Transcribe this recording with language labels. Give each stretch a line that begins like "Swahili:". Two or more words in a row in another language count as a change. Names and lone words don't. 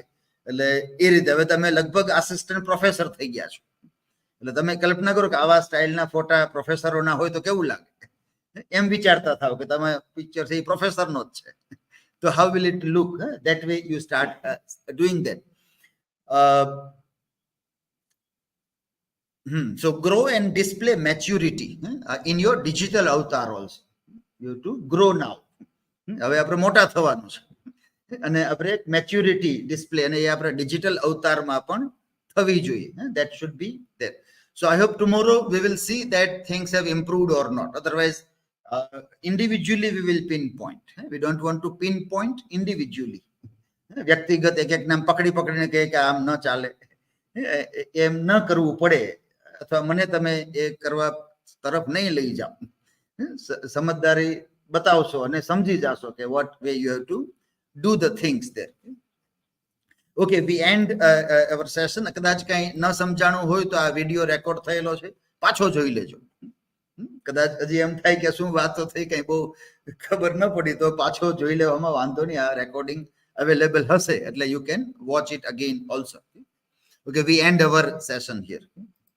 Gujarati: એટલે એ રીતે હવે તમે લગભગ
English: assistant professor
Gujarati: થઈ ગયા છો. એટલે તમે કલ્પના કરો કે આવા સ્ટાઇલના ફોટા પ્રોફેસરોના હોય તો કેવું લાગે. એમ વિચારતા થાવ કે તમે પિક્ચર છે એ પ્રોફેસરનો જ છે.
English: So how will it look? That way you start doing that. So grow and display maturity in your digital avatar also. You have to grow now.
Gujarati: હવે આપણે મોટા થવાનું છે અને આપણે
English: maturity display
Gujarati: અને એ આપણે ડિજિટલ અવતારમાં પણ થવી જોઈએ.
English: That should be there. So I hope tomorrow we will see that things have improved or not. Otherwise, individually we will pinpoint. We don't want to pinpoint individually.
Gujarati: વ્યક્તિગત એક એક નામ પકડીને કહે કે આમ ન ચાલે એમ ન કરવું પડે અથવા મને તમે એ કરવા તરફ નહીં લઈ જાઓ. સમજદારી બતાવશો અને સમજી જાશો કે
English: what way you have to do the things there. Okay, we end our session.
Gujarati: કદાચ કઈ ન સમજાણું હોય તો આ
English: video record
Gujarati: થયેલો છે, પાછો જોઈ લેજો. કદાચ હજી એમ થાય કે શું વાતો થઈ, કઈ બહુ ખબર ન પડી તો પાછો જોઈ લેવામાં વાંધો નહીં. આ રેકોર્ડિંગ અવેલેબલ હશે એટલે
English: you can watch it again also. Okay, we end our session here.